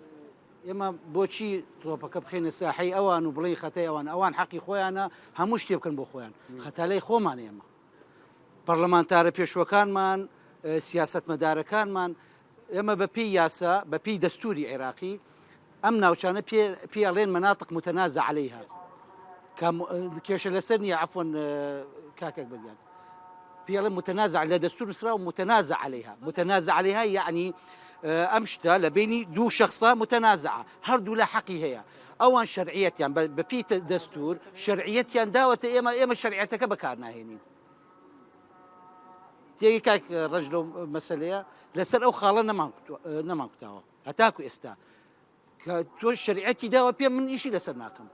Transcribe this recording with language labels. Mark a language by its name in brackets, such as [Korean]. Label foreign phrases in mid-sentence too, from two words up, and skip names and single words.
[Central Kurdish] ئێمە بۆچی تۆپەکە بخێنە ساحەی ئەوان و بڵێ خەتەی ئەوان حەقی خۆیانە هەموو شتێ بکەن بۆ خۆیان خەتالەی خۆمان ئێمە پەرلەمانتارە پێشوەکانمان سیاستمەدارەکانمان ئێمە بەپی یاسا بەپی دەستوری عێراقی ئەم ناوچانە پێڵێن [Arabic] مناطق متنازع عليها [Central Kurdish] کێشە لەسەر نییە عفوا کاکەک بگیان پێڵێن متنازع لە دەستور نووسرا و [Arabic] متنازع عليها [Central Kurdish] يعني ئەم شتە لە بینی دوو شخصە متنازعە هەردوو لە حەقی هەیە ئەوان شەرعیەتیان بەپی دەستور شەرعیەتیان داوەتە ئێمە شەرعیەتەکە بەکار ناهێنین تێگەی کاک ڕەج لەو مەسەلەیە لەسەر ئەو خاڵە نەمان کوتاوە هەتاکو ئێستا کە تۆ شەریعەتی داوە پێم من ئیشی لەسەر ناکەم